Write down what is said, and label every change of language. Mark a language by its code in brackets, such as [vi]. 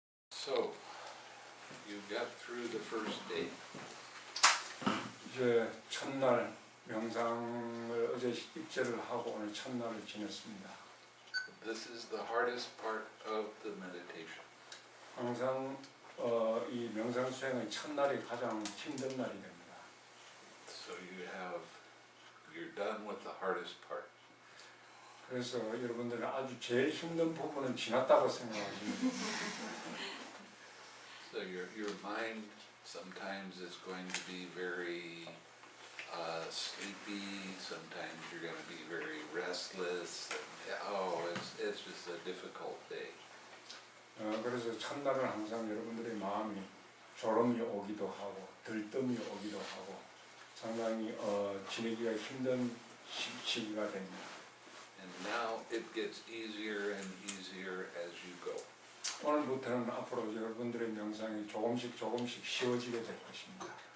[en] So, you got through the first day. [ko] 이제 첫날 명상을 어제 입제를 하고 오늘 첫날을 지냈습니다. [en] This is the hardest part of the meditation. [ko] 항상 이 명상 수행의 첫날이 가장 힘든 날이 됩니다. [en] So you're done with the hardest part. [ko] 그래서 여러분들은 아주 제일 힘든 부분은 지났다고 생각하십니다. [en] So your mind sometimes is going to be very sleepy. Sometimes you're going to be very restless. And, it's just a difficult day. [ko] 그래서 첫날은 항상 여러분들의 마음이 졸음이 오기도 하고 들뜸이 오기도 하고 상당히 지내기가 힘든 시기가 됩니다. [en] And now it gets easier and easier as you go. [ko] 오늘부터는 앞으로 여러분들의 명상이 조금씩 쉬워지게 될 것입니다.